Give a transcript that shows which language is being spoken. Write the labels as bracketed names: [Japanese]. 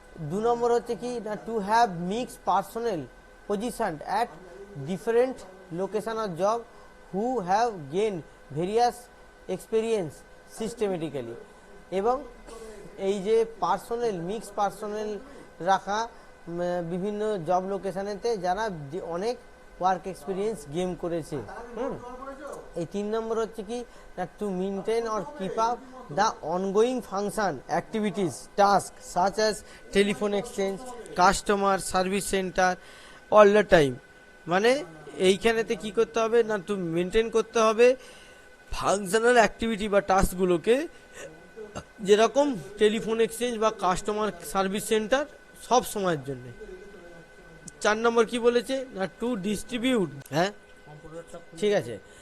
[Bangla] 2 নম্বর হচ্ছে কি না, [English] To have mix personal position at different location of job who have gain various experience systematically. [Bangla] এবং এই যে পার্সোনাল মিক্স পার্সোনাল রাখা বিভিন্ন জব লোকেশনেতে যারা অনেক ওয়ার্ক এক্সপিরিয়েন্স গেম করেছে। এই 3 নম্বর হচ্ছে কি না, [English] To maintain or keep up the ongoing function activities task such as telephone exchange, customer service center all the time। [Bangla] মানে এইখানেতে কি করতে হবে না, টু মেনটেন করতে হবে ফাংশনাল অ্যাক্টিভিটি বা টাস্কগুলোকে যেরকম টেলিফোন এক্সচেঞ্জ বা কাস্টমার সার্ভিস সেন্টার সব সময়ের জন্য। 4 নম্বর কি বলেছে না [English] to distribute, [Bangla] হ্যাঁ ঠিক আছে।